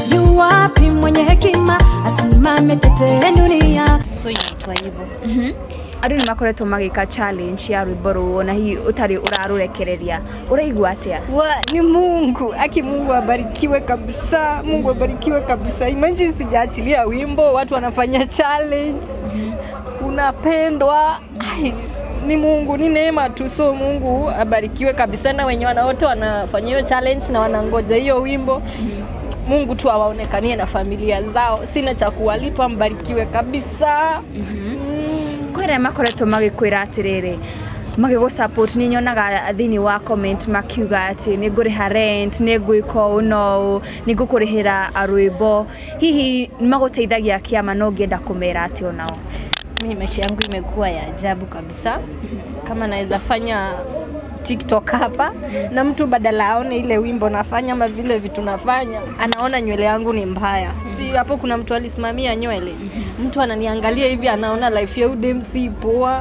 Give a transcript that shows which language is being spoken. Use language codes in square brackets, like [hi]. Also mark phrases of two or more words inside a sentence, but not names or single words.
[sw] Mwenye hekima asimame tetee dunia. So inaitwa hivyo. [ki] Andu ni makoretwo magika challenge ya rwimbo ruo na hii utari urarurekereria uraigua atia? [sw] Ni Mungu, Mungu abarikiwe kabisa. Mungu abarikiwe kabisa. Imagine sijaachilia wimbo, watu wanafanya challenge. Unapendwa. Ni Mungu, ni neema tu. So Mungu abarikiwe kabisa, na wenye wote wanafanya hiyo challenge na wanangoja hiyo wimbo. Mungu tu awaonekanie na familia zao. Sina cha kuwalipa, mbarikiwe kabisa. [ki] Kwere makoretwo magikwira atiriri magigo support ni nyonaga thini wa comment makiuga ati ni nguriha rent, ni ngwika uno, ni ngukurihira arwimbo. Hihi maguteithagia kiama no ngenda kumera ati onao? [sw] Mimi maisha yangu imekuwa ya ajabu kabisa. Kama naweza fanya TikTok hapa na mtu badala aone ile wimbo nafanya ama vile vitu nafanya, anaona nywele yangu ni mbaya. Si hapo kuna mtu alisimamia nywele. Mtu ananiangalia hivi anaona life ya udem si poa.